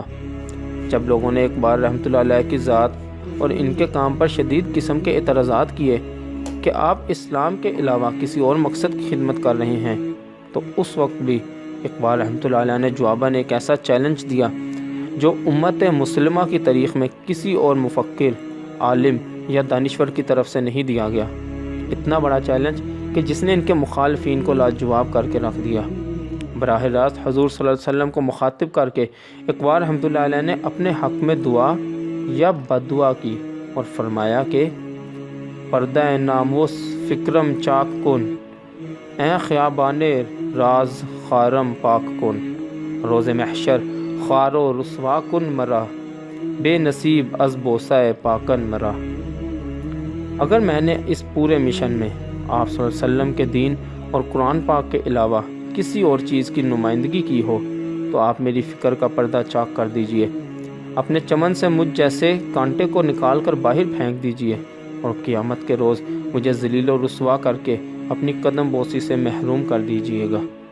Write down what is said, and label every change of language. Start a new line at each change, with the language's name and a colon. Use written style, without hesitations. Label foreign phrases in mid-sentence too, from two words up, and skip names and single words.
Urdu: جب لوگوں نے اقبال
Arabic: رحمۃ اللہ علیہ
Urdu: کی ذات اور ان کے کام پر شدید قسم کے اعتراضات کیے کہ آپ اسلام کے علاوہ کسی اور مقصد کی خدمت کر رہے ہیں، تو اس وقت بھی اقبال
Arabic: رحمۃ اللہ علیہ
Urdu: نے جواباً ایک ایسا چیلنج دیا جو امت مسلمہ کی تاریخ میں کسی اور مفکر، عالم یا دانشور کی طرف سے نہیں دیا گیا۔ اتنا بڑا چیلنج کہ جس نے ان کے مخالفین کو لاجواب کر کے رکھ دیا۔ براہ راست حضور
Arabic: صلی اللہ علیہ وسلم
Urdu: کو مخاطب کر کے اقبال
Arabic: رحمۃ اللہ علیہ
Urdu: نے اپنے حق میں دعا یا بددعا کی اور فرمایا کہ
Persian: پردہ ناموس فکرم چاک کن، اے خیابان راز خارم پاک کن، روز محشر خوار و رسوا کن مرا، بے نصیب از بوسہ پاکن مرا۔
Urdu: اگر میں نے اس پورے مشن میں آپ
Arabic: صلی اللہ علیہ وسلم
Urdu: کے دین اور قرآن پاک کے علاوہ کسی اور چیز کی نمائندگی کی ہو تو آپ میری فکر کا پردہ چاک کر دیجئے، اپنے چمن سے مجھ جیسے کانٹے کو نکال کر باہر پھینک دیجئے اور قیامت کے روز مجھے ذلیل و رسوا کر کے اپنی قدم بوسی سے محروم کر دیجئے گا۔